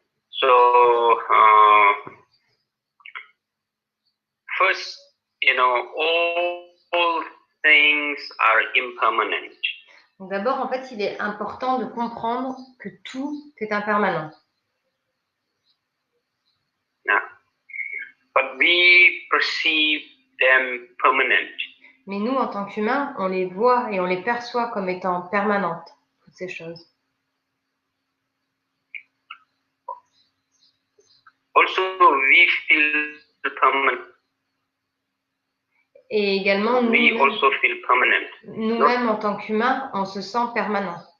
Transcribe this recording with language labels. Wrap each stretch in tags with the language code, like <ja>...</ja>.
<en>So, first, you know, all things are impermanent.</en> <fr>Donc d'abord, en fait, il est important de comprendre que tout est impermanent.</fr> <en>Yeah. But we perceive them permanent.</en> <fr>Mais nous, en tant qu'humains, on les voit et on les perçoit comme étant permanentes, toutes ces choses.</fr> <en>Also, we feel permanent.</en> <fr>Et également, nous-mêmes, en tant qu'humains, on se sent permanent.</fr>